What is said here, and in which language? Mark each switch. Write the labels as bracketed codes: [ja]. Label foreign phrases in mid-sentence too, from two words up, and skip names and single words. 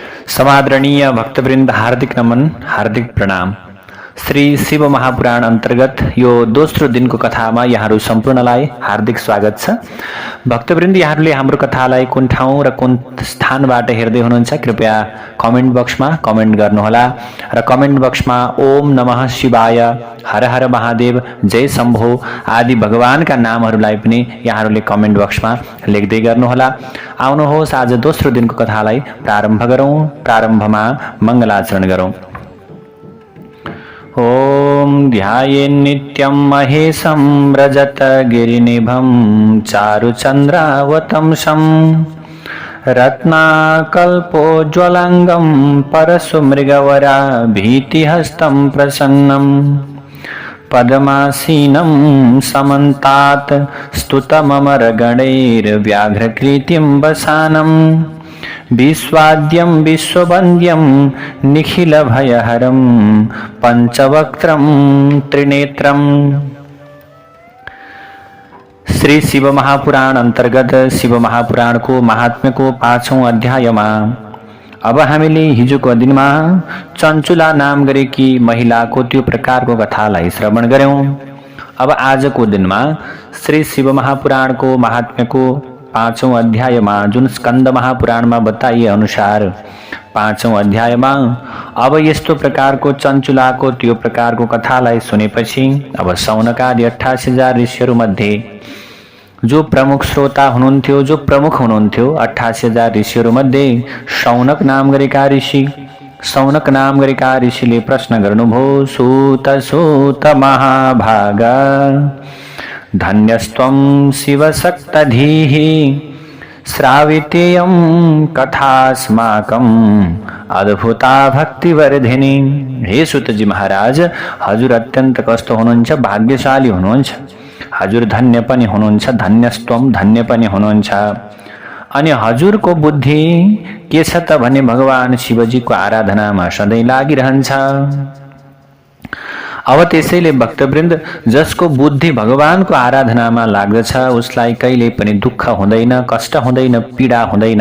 [ne] समादरणीय भक्तवृन्द हार्दिक नमन, हार्दिक प्रणाम। श्री शिव महापुराण अन्तर्गत यो दोस्रो दिनको कथामा यहाँहरू सम्पूर्णलाई हार्दिक स्वागत छ। भक्तवृन्द, यहाँहरूले हाम्रो कथालाई कुन ठाउँ र कुन स्थानबाट हेर्दै हुनुहुन्छ कृपया कमेन्ट बक्समा कमेन्ट गर्नुहोला र कमेन्ट बक्समा [sa] ओम नमः शिवाय, [ne] हर हर महादेव, जय शम्भो आदि भगवानका नामहरूलाई पनि यहाँहरूले कमेन्ट बक्समा लेख्दै गर्नुहोला। आउनुहोस् आज दोस्रो दिनको कथालाई प्रारम्भ गरौँ। प्रारम्भमा मङ्गलाचरण गरौँ। [sa] ओम ध्यायेन्नित्यं महेशं रजतगिरिनिभं चारुचन्द्रावतंसं रत्नाकल्पोज्ज्वलाङ्गं परशुमृगवरा भीतिहस्तं प्रसन्नं पद्मासीनं समन्तात् स्तुतममरगणैर्व्याघ्रकृतिं वसानं विश्वाद्यं विश्ववन्द्यं निखिलभयहरं पंचवक्त्रं त्रिनेत्रं। [ne] श्री शिव महापुराण अंतर्गत शिव महापुराण को महात्म्य को 5औं अध्यायमा अब हामीले हिजोको दिनमा चञ्चुला नाम गरेकी महिलाको त्यो प्रकारको कथालाई श्रवण गर्यौं। अब आजको दिनमा श्री शिव महापुराणको महात्म्यको 5औं अध्यायमा जुन स्कन्द महापुराणमा बताइए अनुसार 5औं अध्यायमा अब यस्तो प्रकारको चञ्चुलाको त्यो प्रकारको कथालाई सुनेपछि अब सौनकादि 88,000 ऋषिहरू मध्ये जो प्रमुख श्रोता हुनुहुन्थ्यो, जो प्रमुख हुनुहुन्थ्यो 88,000 ऋषिहरू मध्ये सौनक नाम गरेका ऋषिले प्रश्न गर्नुभयो, [sa] सूत सूत महाभागा धन्यस्त्वं शिवशक्तधीः श्रावितेयं कथास्माकम् अद्भुता भक्तिवर्धिनी। [ne] हे सुतजी महाराज, हजुर अत्यन्त कस्तो हुनुहुन्छ, भाग्यशाली हुनुहुन्छ, हजुर धन्य पनि हुनुहुन्छ, धन्यस्त्वम धन्य पनि हुनुहुन्छ। अनि हजुरको बुद्धि के छ त भने भगवान शिवजीको आराधनामा सधैँ लागिरहन्छ। अब त्यसैले भक्तवृन्द, जसको बुद्धि भगवानको आराधनामा लाग्दछ उसलाई कहिले पनि दुःख हुँदैन, कष्ट हुँदैन, पीडा हुँदैन।